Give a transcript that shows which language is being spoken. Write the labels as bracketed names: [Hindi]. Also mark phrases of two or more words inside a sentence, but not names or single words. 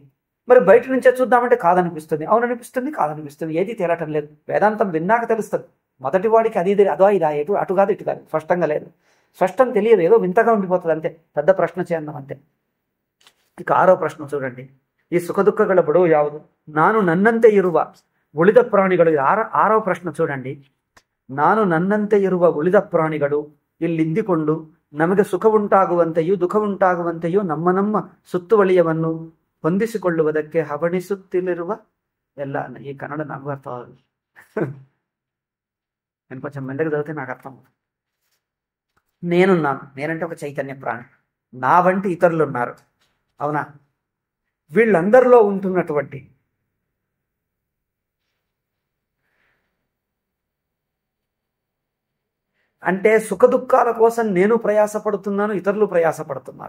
[Telugu] మరి బయట నుంచే చూద్దామంటే కాదనిపిస్తుంది, అవుననిపిస్తుంది, కాదనిపిస్తుంది. ఏది తేలటం లేదు. వేదాంతం విన్నాక తెలుస్తుంది. మొదటి వాడికి అది అదో ఇదా, అటు కాదు ఇటు కాదు, స్పష్టంగా లేదు. స్పష్టం తెలియదు, ఏదో వింతగా ఉండిపోతుంది అంతే. పెద్ద ప్రశ్న చేద్దాం అంతే. ఇక 6వ ప్రశ్న చూడండి. [Kannada] ఈ ಸುಖದುಃಖಗಳ ಬಡವು ಯಾವುದು? ನಾನು ನನ್ನಂತೆ ಇರುವ ಉಳಿದ ಪ್ರಾಣಿಗಳು. [Telugu] 6వ ಪ್ರಶ್ನೆ చూడండి. [Kannada] ನಾನು ನನ್ನಂತೆ ಇರುವ ಉಳಿದ ಪ್ರಾಣಿಗಳು ಇಲ್ಲಿದ್ದುಕೊಂಡು ನಮಗೆ ಸುಖವುಂಟಾಗುವಂತೆಯೂ ದುಃಖವುಂಟಾಗುವಂತೆಯೂ ನಮ್ಮ ಸುತ್ತುವಳಿಯವನ್ನು ಹೊಂದಿಸಿಕೊಳ್ಳುವುದಕ್ಕೆ ಹವಣಿಸುತ್ತಿರುವ ಎಲ್ಲ. [Telugu] ఈ కన్నడ నాకు అర్థం అవ్వదు, నేను కొంచెం మెల్లగా చదివితే నాకు అర్థం అవుతుంది. నేనున్నాను, నేనంటే ఒక చైతన్య ప్రాణి, నా వంటి ఇతరులు ఉన్నారు, అవునా? వీళ్ళందరిలో ఉంటున్నటువంటి అంటే సుఖ దుఃఖాల కోసం నేను ప్రయాసపడుతున్నాను, ఇతరులు ప్రయాసపడుతున్నారు.